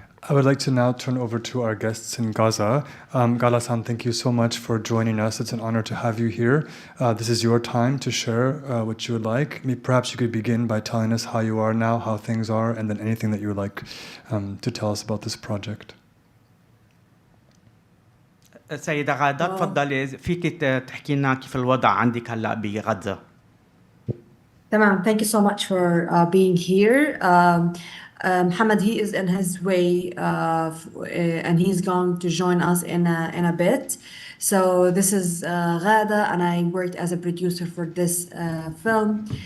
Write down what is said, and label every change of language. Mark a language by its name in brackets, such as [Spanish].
[English] I would like to now turn over to our guests in Gaza. Ghada-san, thank you so much for joining us. It's an honor to have you here. This is your time to share what you would like. Perhaps you could begin by telling us how you are now, how things are, and then anything that you would like to tell us about this project. [Arabic] سيدة غادة تفضلي فيك تحكي لنا كيف الوضع عندك هلا بغزة. [English] تمام. Thank you so much for being here. Mohammed, he is in his way, and he's going to join us in a bit. So this is Ghada, and I worked as a producer for this film.